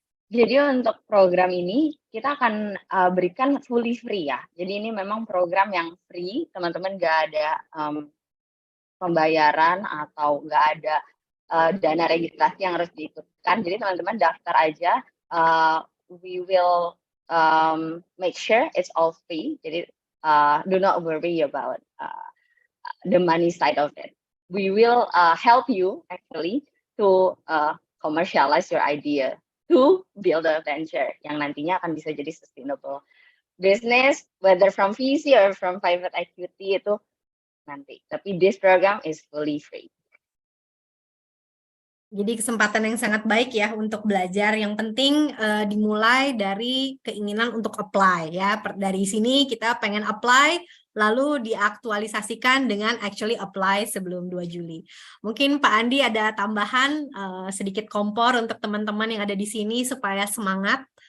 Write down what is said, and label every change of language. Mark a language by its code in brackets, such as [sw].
[id] Jadi untuk program ini kita akan berikan [en] fully free [id] ya. Jadi ini memang program yang free, teman-teman nggak ada pembayaran atau nggak ada dana registrasi yang harus diikutkan. Jadi teman-teman daftar aja. [en] We will make sure it's all free. Jadi do not worry about the money side of it. We will help you actually to commercialize your idea, to build a venture [id] yang nantinya akan bisa jadi [en] sustainable business, whether from VC or from private equity [id] itu nanti. [en] Tapi this program is fully free. [id] Jadi kesempatan yang sangat baik ya untuk belajar. Yang penting dimulai dari keinginan untuk apply ya. Dari sini kita pengen apply, lalu diaktualisasikan dengan actually apply sebelum 2 Juli. Mungkin Pak Andi ada tambahan sedikit kompor untuk teman-teman yang ada di sini supaya semangat.